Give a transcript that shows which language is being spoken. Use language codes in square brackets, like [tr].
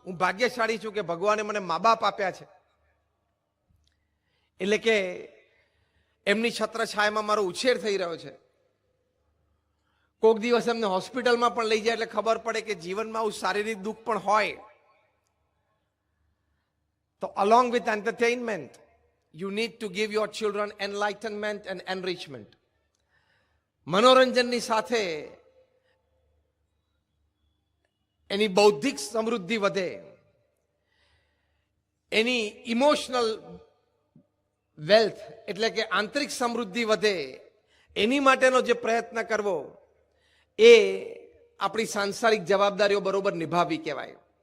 [gu] હું ભાગ્યશાળી છું કે ભગવાને મને મા બાપ આપ્યા છે. એટલે કે એમની છત્રછાયામાં મારો ઉછેર થઈ રહ્યો છે. કોઈક દિવસ એમને હોસ્પિટલમાં પણ લઈ જાય એટલે ખબર પડે કે જીવનમાં આવું શારીરિક દુઃખ પણ હોય. [en] તો along with entertainment, you need to give your children enlightenment and enrichment. [gu] મનોરંજનની સાથે એની બૌદ્ધિક સમૃદ્ધિ વધે, એની ઇમોશનલ વેલ્થ એટલે કે આંતરિક સમૃદ્ધિ વધે, એની માટેનો જે પ્રયત્ન કરવો એ આપણી સાંસારિક જવાબદારીઓ બરોબર નિભાવવી કહેવાય.